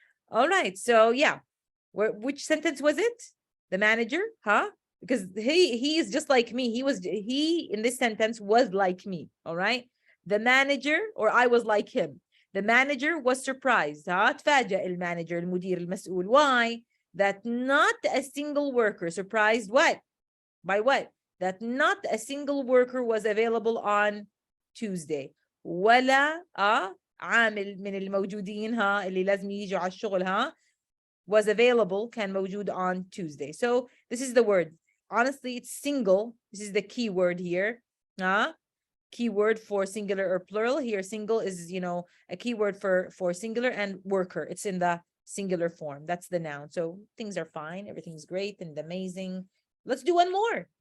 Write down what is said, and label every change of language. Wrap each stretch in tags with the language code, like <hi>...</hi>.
<en>All right. So yeah, which sentence was it? The manager, because he is just like me. He in this sentence was like me. All right. The manager, or I was like him. The manager was surprised.</en> <ar>تفاجأ المانجر المدير المسؤول.</ar> <en>Why? That not a single worker. Surprised what? By what? That not a single worker was available on Tuesday.</en> <ar>ولا عامل من الموجودين اللي لازم يجوا على الشغل</ar> <en>was available,</en> <ar>كان موجود</ar> <en>on Tuesday. So this is the word. Honestly, it's single. This is the key word here. Keyword for singular or plural. Here, single is, a keyword for singular, and worker, it's in the singular form. That's the noun. So things are fine. Everything's great and amazing. Let's do one more.</en>